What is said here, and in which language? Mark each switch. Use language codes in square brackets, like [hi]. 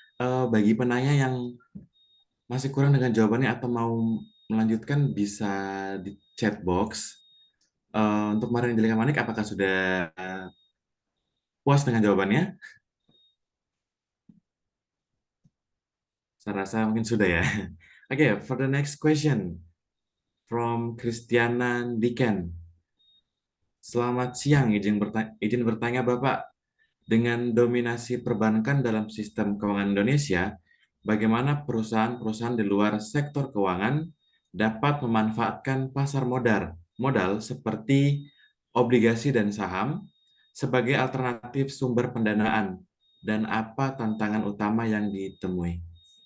[id] Bagi penanya yang masih kurang dengan jawabannya atau mau melanjutkan bisa di chat box. Untuk Marian Angelika Manik, apakah sudah puas dengan jawabannya? Saya rasa mungkin sudah ya. [en] Okay, for the next question from Christiana Diken. [id] Selamat siang, izin bertanya Bapak. Dengan dominasi perbankan dalam sistem keuangan Indonesia, bagaimana perusahaan-perusahaan di luar sektor keuangan dapat memanfaatkan pasar modal seperti obligasi dan saham sebagai alternatif sumber pendanaan, dan apa tantangan utama yang ditemui?